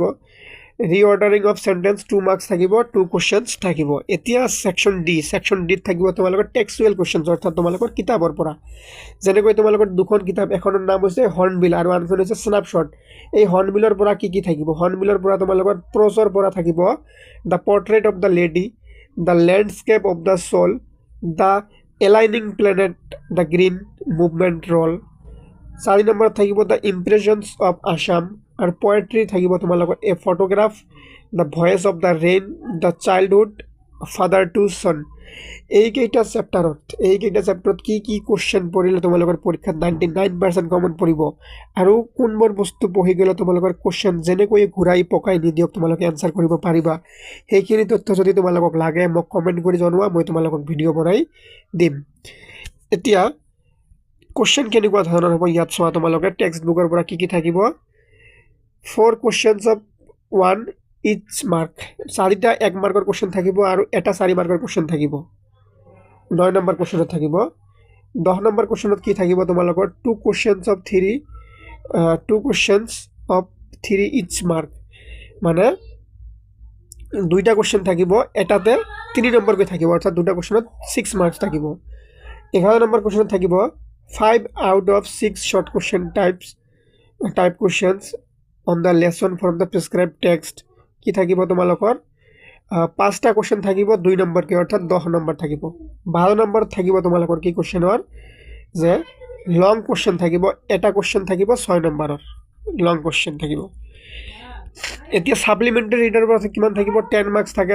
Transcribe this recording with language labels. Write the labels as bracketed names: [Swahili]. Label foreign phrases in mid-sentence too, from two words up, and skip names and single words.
[English] reordering of sentence [Assamese] 2 মাৰ্কছ থাকিব, 2 কুৱেশ্যনছ থাকিব। এতিয়া ছেকশ্যন ডিত থাকিব তোমালোকৰ [English] textual questions, [Assamese] অৰ্থাৎ তোমালোকৰ কিতাপৰ পৰা। যেনেকৈ তোমালোকৰ দুখন কিতাপ, এখনৰ নাম হৈছে হৰ্ণবিল আৰু আনখন হৈছে স্নেপশ্বট। এই হৰ্ণবিলৰ পৰা কি থাকিব, হৰ্ণবিলৰ পৰা তোমালোকৰ প্ৰ'জৰ পৰা থাকিব দ্য পৰ্ট্ৰেইট অফ দ্য লেডি, দ্য লেণ্ডস্কেপ অফ দ্য সোল, দ্য এলাইনিং প্লেনেট, দ্য গ্ৰীণ মুভমেণ্ট ৰল। 4 নম্বৰত থাকিব দ্য ইম্প্ৰেশ্যনছ অফ আছাম, আৰু পয়েট্ৰি থাকিব তোমালোকৰ এ ফটোগ্ৰাফ, দ্য ভয়েচ অফ দ্য ৰেইন, দ্য চাইল্ডহুড, ফাদাৰ টু ছন। এইকেইটা চেপ্টাৰত কি কি কুৱেশ্যন পৰিলে তোমালোকৰ পৰীক্ষাত 99% কমন পৰিব, আৰু কোনবোৰ বস্তু পঢ়ি গ'লে তোমালোকৰ কুৱেশ্যন যেনেকৈ ঘূৰাই পকাই নিদিয়ক তোমালোকে এনচাৰ কৰিব পাৰিবা, সেইখিনি তথ্য যদি তোমালোকক লাগে মোক কমেণ্ট কৰি জনোৱা, মই তোমালোকক ভিডিঅ' বনাই দিম। এতিয়া কুৱেশ্যন কেনেকুৱা ধৰণৰ হ'ব ইয়াত চোৱা। তোমালোকে টেক্সট বুকৰ পৰা কি থাকিব, [English] 4 questions of 1 each mark, [Assamese] 4টা 1 মাৰ্কৰ কুৱেশ্যন থাকিব আৰু এটা 4 মাৰ্কৰ কুৱেশ্যন থাকিব। 9 নম্বৰ কুৱেশ্যনত থাকিব। 10 নম্বৰ কুৱেশ্যনত কি থাকিব তোমালোকৰ [English] 2 questions of 3 each mark, [Assamese] মানে 2টা কুৱেশ্যন থাকিব, এটাতে 3 নম্বৰকৈ থাকিব, অৰ্থাৎ 2টা কুৱেশ্যনত 6 মাৰ্কছ থাকিব। 11 নম্বৰ কুৱেশ্যনত থাকিব [English] 5 out of 6 short question type questions on the lesson from the prescribed text, [Assamese] কি থাকিব তোমালোকৰ 5টা কুৱেশ্যন থাকিব 2 নম্বৰকৈ, অৰ্থাৎ 10 নম্বৰ থাকিব। 12 নম্বৰত থাকিব তোমালোকৰ কি কুৱেশ্যনৰ, যে [English] long question [Assamese] থাকিব, এটা কুৱেশ্যন থাকিব 6 নম্বৰৰ [English] long question [Assamese] থাকিব। এতিয়া [English] supplementary reader [Assamese] পৰা কিমান থাকিব, 10 মাৰ্কছ থাকে।